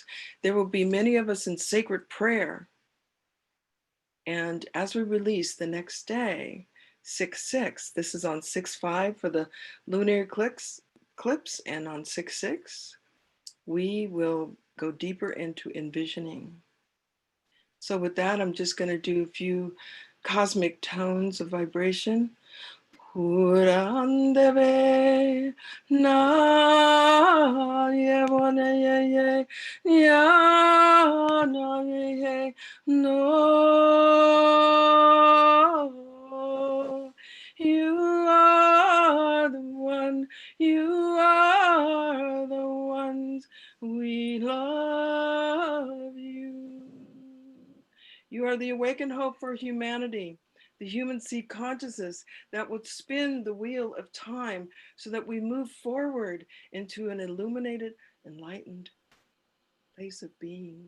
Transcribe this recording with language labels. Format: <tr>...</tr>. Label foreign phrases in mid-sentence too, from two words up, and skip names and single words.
<en>There will be many of us in sacred prayer. And as we release the next day, 6/6, this is on 6/5 for the lunar eclipse, and on 6/6, we will go deeper into envisioning. So with that, I'm just going to do a few cosmic tones of vibration. Urandebe na yevone ye ya na ye no. You are the one, you are the ones, we love you. You are the awakened hope for humanity, the human seed consciousness that would spin the wheel of time so that we move forward into an illuminated, enlightened place of being.</en>